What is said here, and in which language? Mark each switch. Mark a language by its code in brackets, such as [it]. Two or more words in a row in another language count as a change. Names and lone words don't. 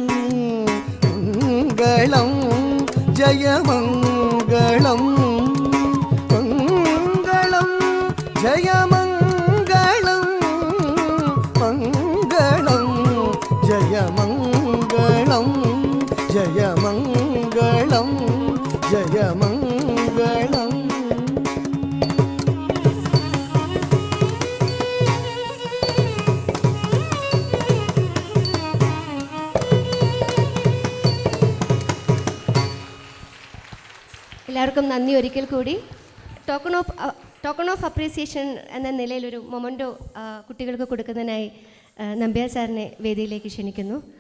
[ta] மங்களம் ஜெயமங்களம் மங்களம் ஜெயமங்களம் மங்களம் ஜெயமங்களம் ஜெயமங்களம் ஜெயமங்களம். [ml] എല്ലാവർക്കും നന്ദി ഒരിക്കൽ കൂടി. [en] token of appreciation [ml] എന്ന നിലയിലൊരു മൊമൻറ്റോ കുട്ടികൾക്ക് കൊടുക്കുന്നതിനായി നമ്പ്യാർ സാറിനെ വേദിയിലേക്ക് ക്ഷണിക്കുന്നു.